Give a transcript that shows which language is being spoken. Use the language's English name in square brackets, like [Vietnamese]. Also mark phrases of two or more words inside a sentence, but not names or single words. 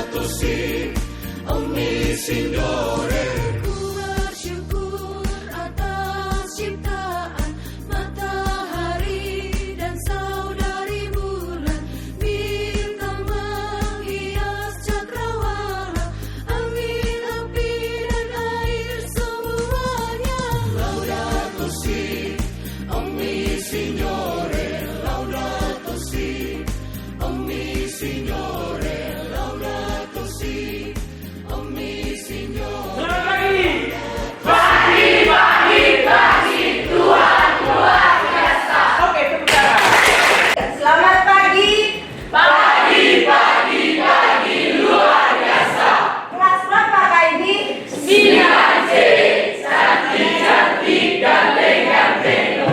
[Italian] così, ogni Signore. [Indonesian] Ku bersyukur atas ciptaan matahari dan saudari bulan, bintang menghias cakrawala, angin, api dan air semuanya. [Italian] Laudato si, ogni Signore, laudato si, ogni Signore, laudato si, ogni Signore. [Indonesian] Oke, tepuk tangan. Selamat pagi. Luar biasa. Kelas berapa Kak Indi? 9C, cantik-cantik, ganteng-ganteng.